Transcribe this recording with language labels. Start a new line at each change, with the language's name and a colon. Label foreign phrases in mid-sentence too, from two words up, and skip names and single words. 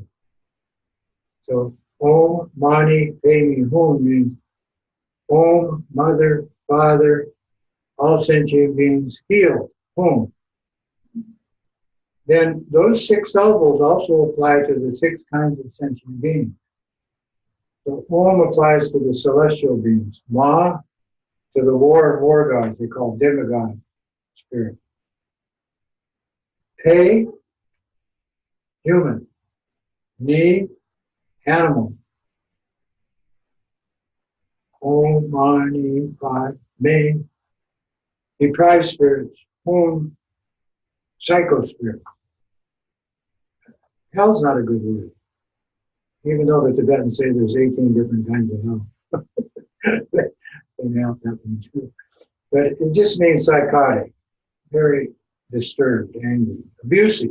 English: So Om Mani Padme Hum means Om, Mother, Father, all sentient beings healed. Hum. Then those 6 syllables also apply to the 6 kinds of sentient beings. So Om applies to the celestial beings. Ma, to the war gods, they call demigod spirit. Pe, human. Ni, animal. Om, Mani, Padme, deprived spirits. Hum, psycho spirit. Hell's not a good word. Even though the Tibetans say there's 18 different kinds of hell. They nailed that one too. But it just means psychotic, very disturbed, angry, abusive.